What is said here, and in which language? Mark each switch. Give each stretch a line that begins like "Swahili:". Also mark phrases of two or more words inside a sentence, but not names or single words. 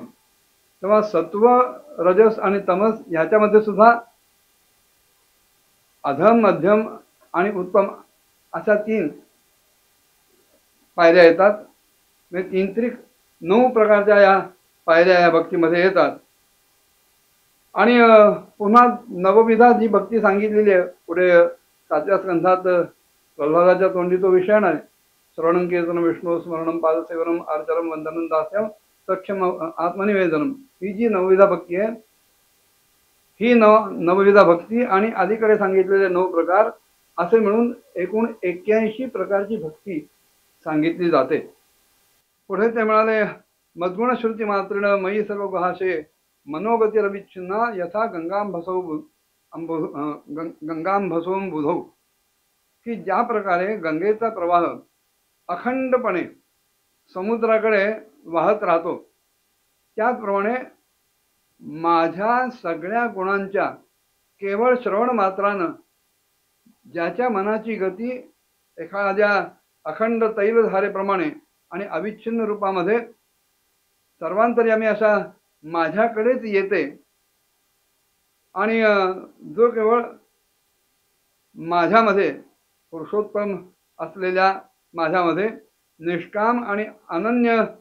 Marathi: तेव्हा सत्व, रजस आणि तमस याच्यामध्ये सुद्धा अधम, मध्यम आणि उत्तम अशा 3 पायऱ्या येतात. म्हणजे 3 त्रिक 9 प्रकारच्या या पायऱ्या या भक्तीमध्ये येतात. आणि पुन्हा नवविधा जी भक्ती सांगितलेली आहे पुढे 7व्या स्कंधात प्रल्हादाच्या तोंडी तो विषय नाही.
Sanskrit: श्रवणं कीर्तन विष्णू स्मरणं पादसेवनम अर्चनम वंदनम दास्यम सख्यम आत्मनिवेदनम, ही जी नवविधा भक्ती आहे ही नवविधा भक्ती आणि अलीकडे सांगितलेले 9 प्रकार असे मिळून एकूण 81 प्रकारची भक्ती सांगितली जाते.
Marathi: पुढे ते म्हणाले,
Sanskrit: मद्गुण श्रुती मात्रेण मयी सर्व गुहाशे मनोगती रविच्छिन्ना यथा गंगांभसोम बुधौ,
Marathi: की ज्या प्रकारे गंगेचा प्रवाह अखंडपणे समुद्राकडे वाहत राहतो त्याचप्रमाणे माझ्या सगळ्या गुणांच्या केवळ श्रवण मात्रानं ज्याच्या मनाची गती एखाद्या अखंड तैलधारेप्रमाणे आणि अविच्छिन्न रूपामध्ये सर्वांतर्यामी अशा माझ्याकडेच येते, आणि जो केवळ माझ्यामध्ये पुरुषोत्तम असलेल्या माझ्यामध्ये निष्काम आणि अनन्य